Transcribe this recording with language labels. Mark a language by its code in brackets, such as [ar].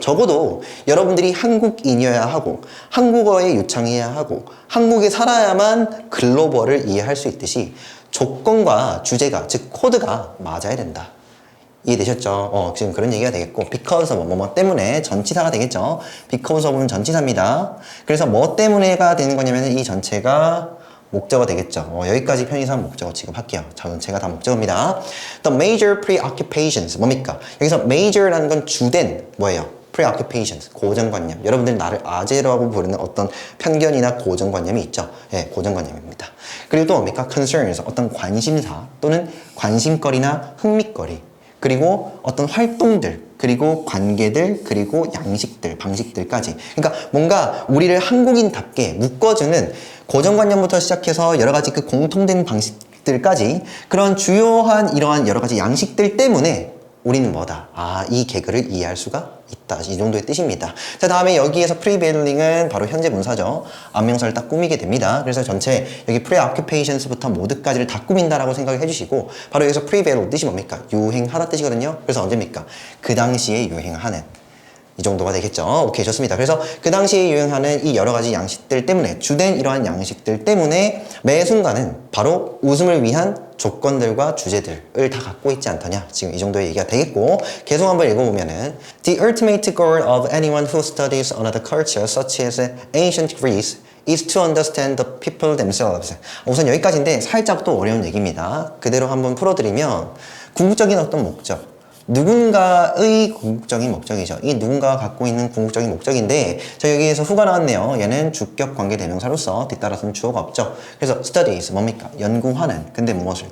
[ko] 적어도 여러분들이 한국인이어야 하고 한국어에 유창해야 하고 한국에 살아야만 글로벌을 이해할 수 있듯이 조건과 주제가, 즉 코드가 맞아야 된다. 이해되셨죠? 지금 그런 얘기가 되겠고 because of 뭐 때문에 전치사가 되겠죠. because of는 전치사입니다. 그래서 뭐 때문에가 되는 거냐면 이 전체가 목적어 되겠죠. 여기까지 편의상 목적어 취급할게요. 전체가 다 목적어입니다. [en] The major preoccupations [ko] 뭡니까? 여기서 major라는 건 주된 뭐예요? preoccupations, 고정관념. 여러분들 나를 아재라고 부르는 어떤 편견이나 고정관념이 있죠. 예, 고정관념입니다. 그리고 또 뭡니까? concerns, 어떤 관심사 또는 관심거리나 흥미거리. 그리고 어떤 활동들, 그리고 관계들, 그리고 양식들, 방식들까지. 그러니까 뭔가 우리를 한국인답게 묶어주는 고정관념부터 시작해서 여러 가지 그 공통된 방식들까지 그런 주요한 이러한 여러 가지 양식들 때문에 우리는 뭐다? 아, 이 개그를 이해할 수가 있다. 이 정도의 뜻입니다. 자, 다음에 여기에서 prevailing은 바로 현재 문사죠. 안명사를 딱 꾸미게 됩니다. 그래서 전체 여기 preoccupations부터 모드까지를 다 꾸민다라고 생각을 해주시고 바로 여기서 prevail 뜻이 뭡니까? 유행하다 뜻이거든요. 그래서 언제입니까? 그 당시에 유행하는. 이 정도가 되겠죠. 오케이, 좋습니다. 그래서 그 당시에 유행하는 이 여러 가지 양식들 때문에, 주된 이러한 양식들 때문에 매 순간은 바로 웃음을 위한 조건들과 주제들을 다 갖고 있지 않더냐. 지금 이 정도의 얘기가 되겠고, 계속 한번 읽어보면은 [en] The ultimate goal of anyone who studies another culture such as ancient Greece is to understand the people themselves. [ko] 우선 여기까지인데 살짝 또 어려운 얘기입니다. 그대로 한번 풀어드리면 궁극적인 어떤 목적, 누군가의 궁극적인 목적이죠. 이 누군가가 갖고 있는 궁극적인 목적인데 자, 여기에서 후가 나왔네요. 얘는 주격 관계 대명사로서 뒤따라서는 주어가 없죠. 그래서 studies 뭡니까? 연구하는. 근데 무엇을?